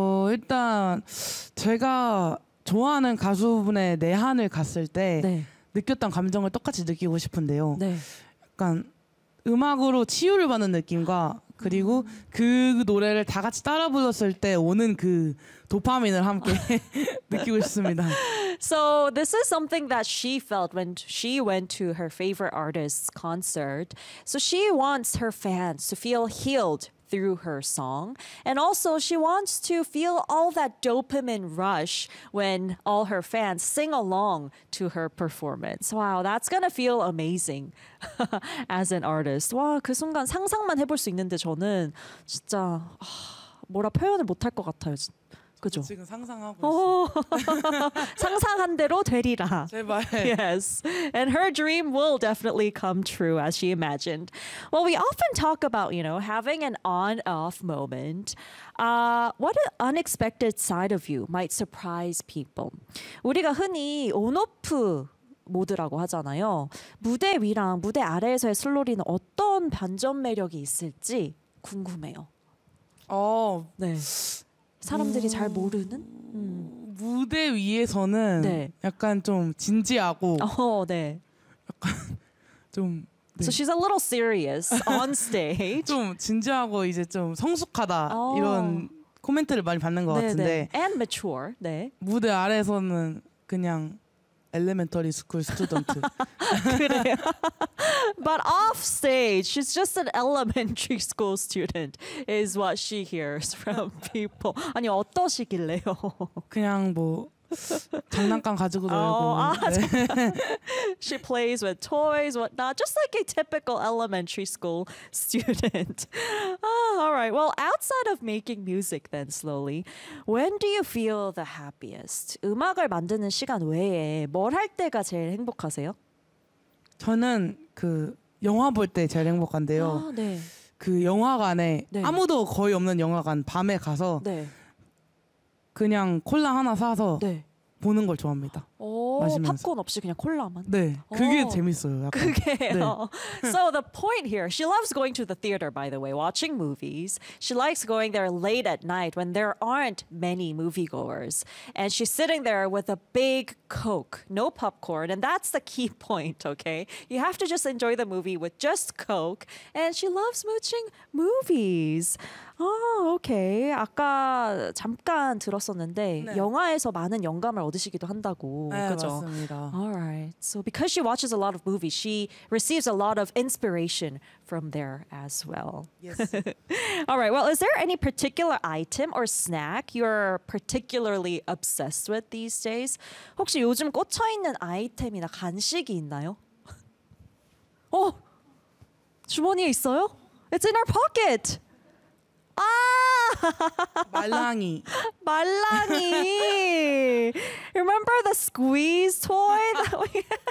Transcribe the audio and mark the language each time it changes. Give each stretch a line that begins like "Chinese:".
Korean: 일단 제가 좋아하는 가수분의 내한을 갔을 때 네. 느꼈던 감정을 똑같이 느끼고 싶은데요. 네. 약간 음악으로 치유를 받는 느낌과 그리고 그 노래를 다 같이 따라 불렀을 때 오는 그 도파민을 함께 느끼고 싶습니다.
English: So this is something that she felt when she went to her favorite artist's concert. So she wants her fans to feel healed through her song. And also she wants to feel all that dopamine rush when all her fans sing along to her performance. Wow, that's gonna feel amazing as an artist.
Korean: 와, 그 순간 상상만 해볼 수 있는데 저는 진짜 뭐라 표현을 못할 것 같아요. 그죠? 지금 상상하고 있어요. 상상한 대로 되리라. 제발.
English: Yes. And her dream will definitely come true as she imagined. Well, we often talk about, you know, having an on-off moment. What an unexpected side of you might surprise people.
Korean: 우리가 흔히 온오프 모드라고 하잖아요. 무대 위랑 무대 아래에서의 슬로리는 어떤 반전 매력이 있을지 궁금해요. 네. 사람들이 잘 모르는? 무대 위에서는 네. 약간 좀 진지하고 네. 약간 좀
English: 네. So she's a little serious on stage.
Korean: 좀 진지하고 이제 좀 성숙하다 이런 코멘트를 많이 받는 것 네, 같은데
English: 네. And mature, 네.
Korean: 무대 아래에서는 그냥
English: elementary school student.
Korean: 그래요?
English: But off stage, she's just an elementary school student is what she hears from people.
Korean: 아니, 어떠시길래요? 그냥 뭐 장난감 가지고 놀고
English: 네. She plays with toys, whatnot, just like a typical elementary school student. All right, well, outside of making music then, Slowly, when do you feel the happiest?
Korean: 음악을 만드는 시간 외에 뭘 할 때가 제일 행복하세요? 저는 그 영화 볼 때 제일 행복한데요. 네. 그 영화관에 네. 아무도 거의 없는 영화관 밤에 가서 네. 그냥 콜라 하나 사서 네. 보는 걸 좋아합니다. 오, 마시면서. 팝콘 없이 그냥 콜라만? 네, 그게 재밌어요. 약간. 그게요? 네.
English: So the point here, she loves going to the theater, by the way, watching movies. She likes going there late at night when there aren't many moviegoers. And she's sitting there with a big Coke, no popcorn. And that's the key point, okay? You have to just enjoy the movie with just Coke. And she loves watching movies.
Korean: 아, 오케이. 아까 잠깐 들었었는데 네. 영화에서 많은 영감을 얻으시기도 한다고 네, 그렇죠? 맞습니다.
English: All right. So because she watches a lot of movies, she receives a lot of inspiration from there as well. Yes. All right. Well, is there any particular item or snack you're particularly obsessed with these days?
Korean: 혹시 요즘 꽂혀 있는 아이템이나 간식이 있나요? 어? 주머니에 있어요?
English: It's in our pocket.
Korean: 아! 말랑이.
English: 말랑이. Remember the squeeze toy that we